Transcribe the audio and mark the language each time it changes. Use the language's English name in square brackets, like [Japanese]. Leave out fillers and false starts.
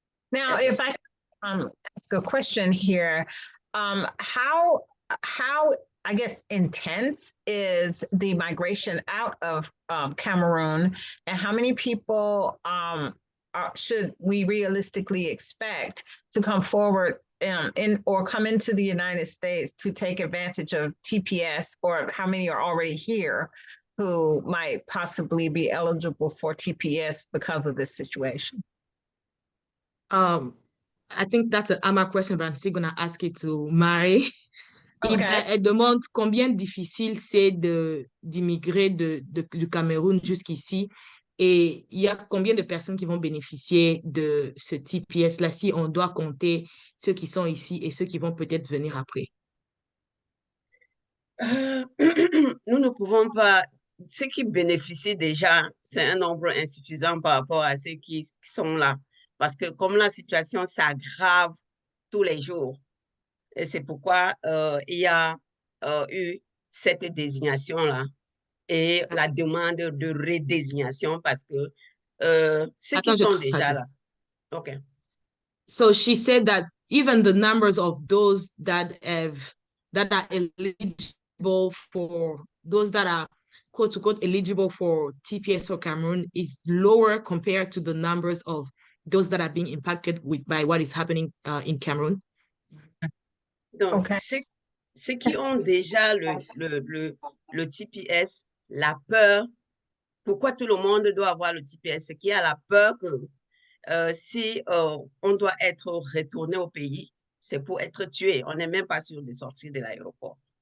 [English] Now, if I ask a question here, how I guess intense is the migration out of Cameroon, and how many people should we realistically expect to come forward or come into the United States to take advantage of TPS, or how many are already here who might possibly be eligible for TPS because of this situation? I think that's an AMA question, but I'm still going to ask it to Marie. Okay. [French] Elle demande combien difficile c'est d'immigrer du Cameroun jusqu'ici, et il y a combien de personnes qui vont bénéficier de ce TPS-là si on doit compter ceux qui sont ici et ceux qui vont peut-être venir après. Nous ne pouvons pas, ceux qui bénéficient déjà, c'est un nombre insuffisant par rapport à ceux qui sont là. Parce que comme la situation s'aggrave tous les jours, et c'est pourquoi il y a eu cette désignation-là et la demande de redésignation parce que ceux qui sont déjà là. [English] Okay. So she said that even the numbers of those that are eligible for, those that are quote unquote eligible for TPS for Cameroon is lower compared to the numbers of those that are being impacted by what is happening in Cameroon. [French] Donc, [English] okay. [French] ceux qui ont déjà le TPS, la peur, pourquoi tout le monde doit avoir le TPS, c'est qu'il y a la peur que si on doit être retourné au pays, c'est pour être tué. On n'est même pas sûr de sortir de l'aéroport.